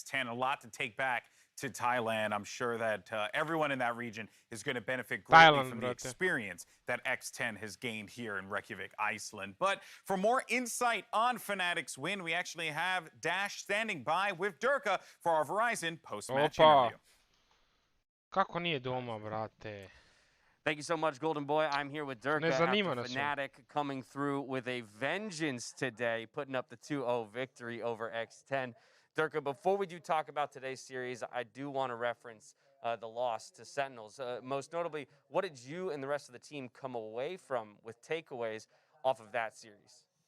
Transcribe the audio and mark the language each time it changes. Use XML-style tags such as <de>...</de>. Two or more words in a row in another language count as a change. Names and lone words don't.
<en>A lot to take back to Thailand. I'm sure that everyone in that region is going to benefit greatly from the experience that X10 has gained here in Reykjavik, Iceland. But for more insight on Fnatic's win, we actually have Dash standing by with Durka for our Verizon post-match interview.</en> <sr>Kako nije doma, brate?</sr> <en>Thank you so much, Golden Boy. I'm here with Durka after Fnatic coming through with a vengeance today, putting up the 2-0 victory over X10. Durka, before we do talk about today's series, I do want to reference the loss to Sentinels. Most notably, what did you and the rest of the team come away from with takeaways off of that series?</en>